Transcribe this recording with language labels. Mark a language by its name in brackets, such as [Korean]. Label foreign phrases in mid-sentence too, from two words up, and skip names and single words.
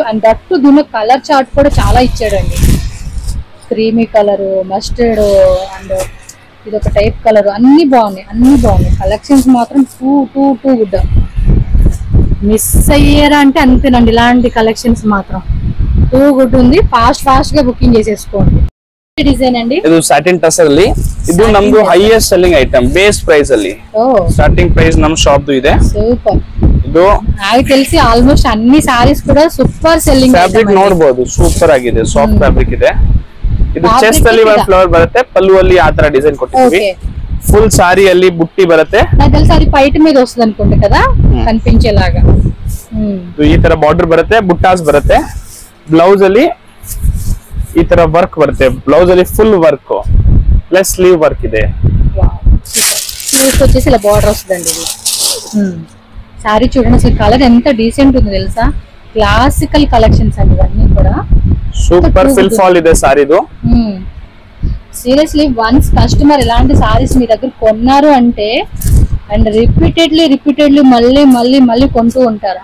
[English] and that [Telugu] దీనిలో కలర్ చార్ట్ కూడా చాలా ఇచ్చాడండి. క్రీమీ కలరు, మస్టర్డ్ అండ్ ఇది ఒక టైప్ కలర్, అన్ని బాగున్నాయి కలెక్షన్స్ మాత్రం [English] too good. [Telugu] మిస్ అయ్యారా అంటే అంతేనండి, ఇలాంటి కలెక్షన్స్ మాత్రం [English] too good [Telugu] ఉంది. ఫాస్ట్ గా బుకింగ్ చేసేసుకోండి. డిజైన్ అండి [Kannada] ಇದು ಸ್ಯಾಟಿನ್ ಟಸರ್ ಅಲ್ಲಿ. ಇದು ನಮ್ದು [English] highest selling item base price [Kannada] ಅಲ್ಲಿ. [English] starting price [Kannada] ನಮ್ ಶಾಪ್ ಇದೆ. ಸೂಪರ್. ಇದು [Telugu] నాకు తెలిసి ఆల్మోస్ట్ అన్ని సారీస్ కూడా [English] super selling. [Kannada] ಫ್ಯಾಬ್ರಿಕ್ ನೋಡಬಹುದು, ಸೂಪರ್ ಆಗಿದೆ, [English] soft fabric [Kannada] ಇದೆ. ಇದು ಚೆಸ್ಟ್ ಅಲ್ಲಿ ಒಂದು ಫ್ಲವರ್ ಬರುತ್ತೆ, ಪಲ್ಲು ಅಲ್ಲಿ ಆ ತರ ಡಿಸೈನ್ ಕೊಟ್ಟಿದ್ದೀವಿ. [English] full saree [Kannada] ಅಲ್ಲಿ ಬುಟ್ಟಿ ಬರುತ್ತೆ. [Telugu] నాకు తెలిసి అది పైట మీద వస్తుంది అనుకుంటా కదా, కనిపించేలాగా. [Kannada] ಈ ತರ ಬಾರ್ಡರ್ ಬರುತ್ತೆ, ಬುಟ್ಟಾಸ್ ಬರುತ್ತೆ. బ్లౌజ్ ಅಲ್ಲಿ ಈ ತರ ವರ್ಕ್ ಬರುತ್ತೆ. ಬ್ಲೌಸ್ ಅಲ್ಲಿ [English] full work plus sleeve work [Kannada] ಇದೆ. [Telugu] స్లీవ్స్ వచ్చేసి ఇలా బార్డర్ వస్తుందండి. ఇది సారీ చూడండి అసలు కలర్ ఎంత డీసెంట్ ఉంది తెలుసా. [English] classical collections [Telugu] అండి ఇవన్నీ కూడా. [English] super fill fall [Kannada] ಇದೆ ಸಾರೀದು. [English] seriously once customer [Telugu] ఇలాంటి సారీస్ మీ దగ్గర కొన్నారు అంటే [English] and repeatedly [Telugu] మళ్ళీ కొంటూ ఉంటారు.